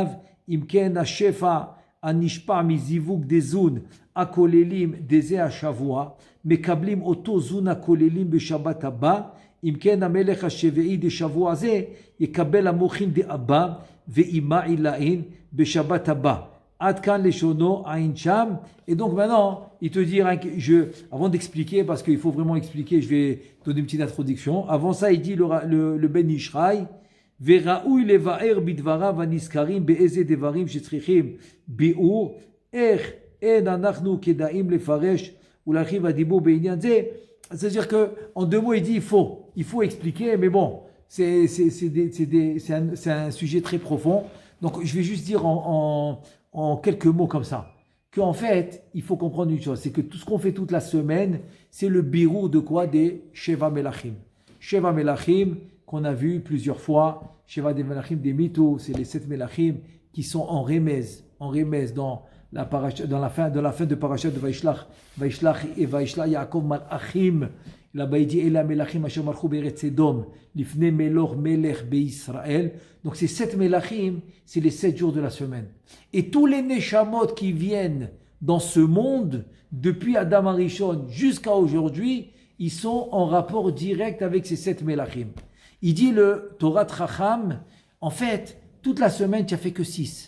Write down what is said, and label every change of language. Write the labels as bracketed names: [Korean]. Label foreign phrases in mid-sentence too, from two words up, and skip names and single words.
[Hebrew] אם כן השפע הנשפע מזיווג דזון הכוללים דזה השבוע, מקבלים אותו זון הכוללים בשבת הבא. אם כן המלך השביעי דשבוע זה יקבל המוחין דאבא ואימה עילאין בשבת הבא. עד כאן לשונו עין שם. [French] Et donc maintenant, il te dit, avant d'expliquer, parce qu'il faut vraiment expliquer, je vais donner une petite introduction. Avant ça, il dit le Ben Ishraï, [Hebrew] וראוי לבאר בדבריו הנזכרים באיזה דברים שצריכים ביאור, איך אין אנחנו כדאים לפרש ולהרחיב הדיבור בעניין זה. [French] C'est-à-dire que en deux mots il dit il faut expliquer, mais bon c'est un sujet très profond, donc je vais juste dire en quelques mots comme ça qu'en fait il faut comprendre une chose, c'est que tout ce qu'on fait toute la semaine c'est le birour de quoi? Des Sheva Melachim. [Hebrew] שבע מלכים [French] qu'on a vu plusieurs fois, Sheva des Melachim des Mito, c'est les 7 Melachim qui sont en remez dans la fin de Parashat de [Hebrew] וישלח יעקב מלאכים. [French] Là-bas il dit [Hebrew] אלה מלכים אשר מלכו בארץ אדום לפני מלך מלך בישראל. [French] Donc ces 7 Melachim, c'est les 7 jours de la semaine. Et tous les Neshamot qui viennent dans ce monde, depuis Adam Arishon jusqu'à aujourd'hui, ils sont en rapport direct avec ces 7 Melachim. Il dit le Torat Chacham, en fait, toute la semaine, tu n'as fait que 6.